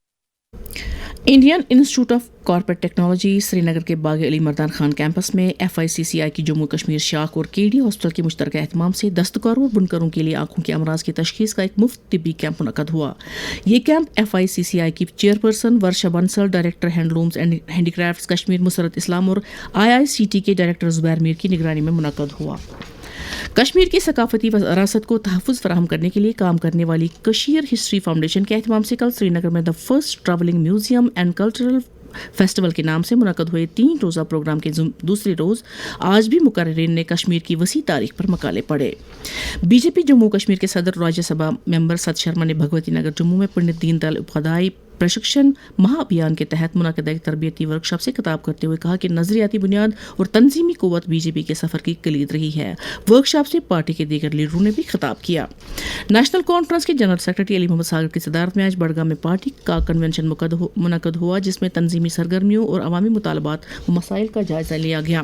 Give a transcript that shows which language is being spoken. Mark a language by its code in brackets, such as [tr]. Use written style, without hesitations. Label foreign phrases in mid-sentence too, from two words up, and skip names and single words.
[ur] انڈین انسٹیٹیوٹ آف کارپوریٹ ٹیکنالوجی سری نگر کے باغ علی مردان خان کیمپس میں FICCI کی جموں کشمیر شاخ اور KD ہاسپٹل کے مشترکہ اہتمام سے دستکاروں اور بنکروں کے لیے آنکھوں کے امراض کی تشخیص کا ایک مفت طبی کیمپ منعقد ہوا. یہ کیمپ FICCI کی چیئرپرسن ورشا بنسل، ڈائریکٹر ہینڈلومز اینڈ ہینڈی کرافٹس کشمیر مسرت اسلام اور IICT کے ڈائریکٹر زبیر میر کی نگرانی میں منعقد ہوا. کشمیر کی ثقافتی وراثت کو تحفظ فراہم کرنے کے لیے کام کرنے والی کشیر ہسٹری فاؤنڈیشن کے اہتمام سے کل سری نگر میں دا فرسٹ ٹریولنگ میوزیم اینڈ کلچرل فیسٹیول کے نام سے منعقد ہوئے 3 روزہ پروگرام کے دوسرے روز آج بھی مقررین نے کشمیر کی وسیع تاریخ پر مقالے پڑھے. BJP جموں کشمیر کے صدر راجیہ سبھا ممبر ست شرما نے بھگوتی نگر جموں میں پنڈت دین دیال اپادھیائے پرشکشن مہا ابھیان کے تحت منعقد ایک تربیتی ورکشاپ سے خطاب کرتے ہوئے کہا کہ نظریاتی بنیاد اور تنظیمی قوت بی جے پی کے سفر کی کلید رہی ہے. ورکشاپ سے پارٹی کے دیگر لیڈروں نے بھی خطاب کیا۔ نیشنل کانفرنس کے جنرل سیکریٹری علی محمد ساگر کی صدارت میں آج بڈگام میں پارٹی کا کنونشن منعقد ہوا، جس میں تنظیمی سرگرمیوں اور عوامی مطالبات و مسائل کا جائزہ لیا گیا.